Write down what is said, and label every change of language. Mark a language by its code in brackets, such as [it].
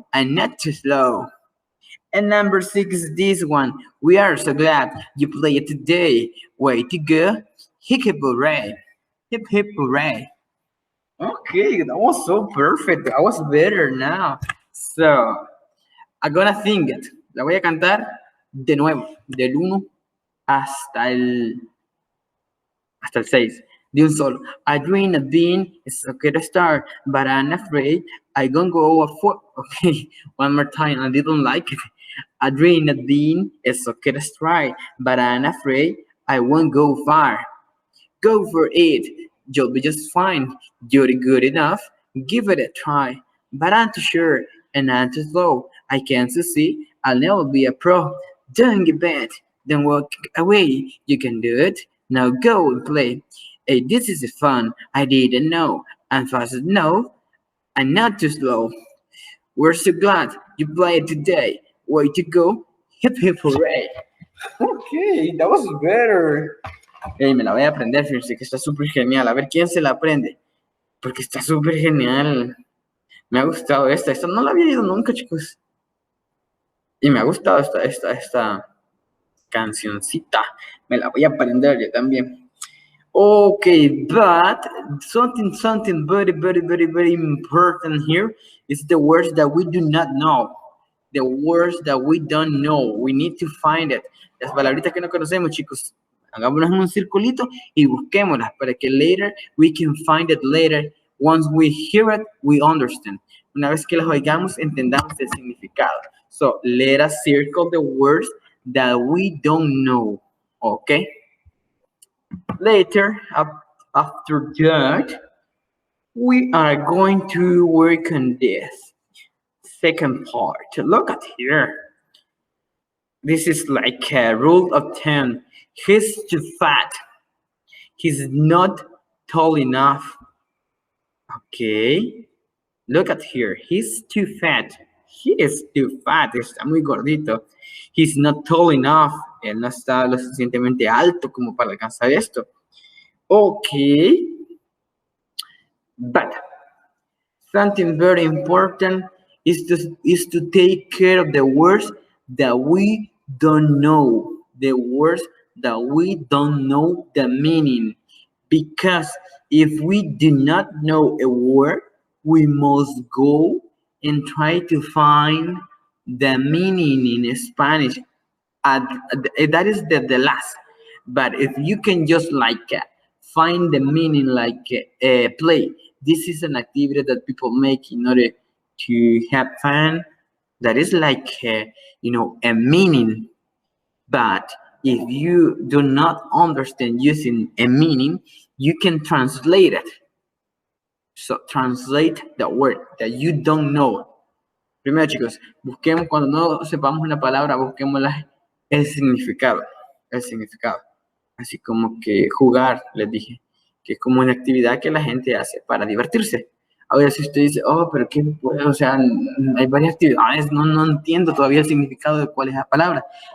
[en] I'm not too slow. And number 6 is this one. We are so glad you played today. Way to go. Hip hip hooray. Hip hip hooray. Okay, that was so perfect. I was better now. So, I'm gonna sing it. [es] La voy a cantar de nuevo, del 1 hasta el 6. De un solo. [en] I dream of being a soccer star, but I'm afraid I gonna go for. Okay, one more time. I didn't like it. I dream of being a soccer star, but I'm afraid I won't go far. Go for it. You'll be just fine. You're good enough. Give it a try. But I'm too sure and I'm too slow. I can't succeed. I'll never be a pro. Don't get bad. Don't walk away. You can do it. Now go and play. Hey, this is fun. I didn't know. I'm fast enough. I'm not too slow. We're so glad you played today. Way to go. Hip hip hooray. Okay, that was better. [es] Hey, me la voy a aprender, fíjense que está súper genial. A ver quién se la aprende. Porque está súper genial. Me ha gustado esta. Esta no la había oído nunca, chicos. Y me ha gustado esta cancioncita. Me la voy a aprender yo también. [en] Okay, but something very important here is the words that we do not know. The words that we don't know. We need to find it. [es] Las palabritas que no conocemos, chicos. Hagámonos un circulito y busquémoslas para que [en] later we can find it later. Once we hear it, we understand. [es] Una vez que las oigamos, entendamos el significado. [en] So, let us circle the words that we don't know. Okay? Later, after that, we are going to work on this second part. Look at here. This is like a rule of 10. He's too fat. He's not tall enough. Okay. Look at here. He's too fat. He is too fat. [es] Está muy gordito. [en] He's not tall enough. [es] Él no está lo suficientemente alto como para alcanzar esto. [en] Okay. But something very important is to take care of the words that we don't know. The words that we don't know the meaning. Because if we do not know a word, we must go and try to find the meaning in Spanish. That is the last. But if you can just like find the meaning like play, this is an activity that people make in order to have fun. That is like a meaning. But if you do not understand using a meaning, you can translate it. So translate the word that you don't know. [es] Primero, chicos, busquemos, cuando no sepamos una palabra, busquemos el significado. El significado. Así como que jugar, les dije, que es como una actividad que la gente hace para divertirse. Ahora, si usted dice, oh, pero qué, o sea, hay varias actividades, no entiendo todavía el significado de cuál es la palabra.